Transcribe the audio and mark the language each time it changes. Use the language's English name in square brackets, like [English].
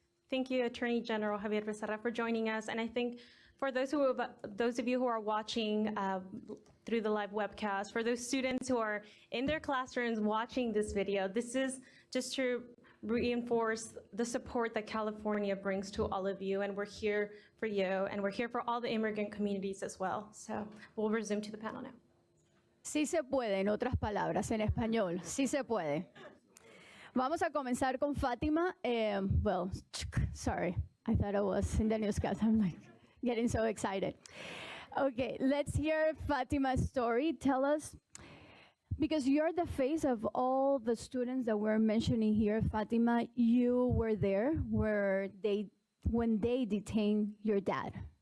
[English] Thank you, Attorney General Javier Becerra, for joining us. And I think for those of you who are watching through the live webcast, for those students who are in their classrooms watching this video, this is just to reinforce the support that California brings to all of you. And we're here for you, and we're here for all the immigrant communities as well. So we'll resume to the panel now. [Spanish] Sí se puede, en otras palabras, en español, sí se puede. Vamos a comenzar con Fátima. [English] Well, sorry, I thought I was in the newscast. I'm like getting so excited. Okay, let's hear Fátima's story. Tell us, because you're the face of all the students that we're mentioning here, Fátima, you were there when they detained your dad.